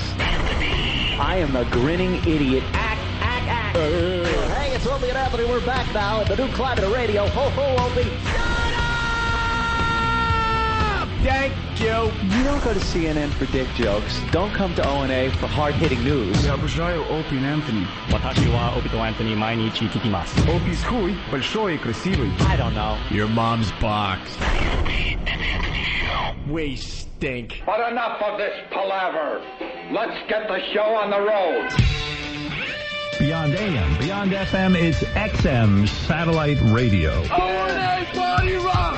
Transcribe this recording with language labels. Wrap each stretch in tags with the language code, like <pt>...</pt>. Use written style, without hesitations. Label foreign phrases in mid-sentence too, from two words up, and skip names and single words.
<en>I am a grinning idiot. Hey, it's Opie and Anthony. We're back now at the new Climate of Radio. Ho, ho, Opie. Thank you. You don't go to CNN for dick jokes. Don't come to O&A for hard-hitting news.</en> <ru>Я обожаю Опи и Энтони.</ru> <ja>私はオピとアントニー毎日聞きます。</ja> <ru>Опи's хуй большой и красивый.</ru> <en>I don't know. Your mom's box. We stink. But enough of this palaver. Let's get the show on the road. Beyond AM, Beyond FM, it's XM Satellite Radio. O&A Party Rock!</en>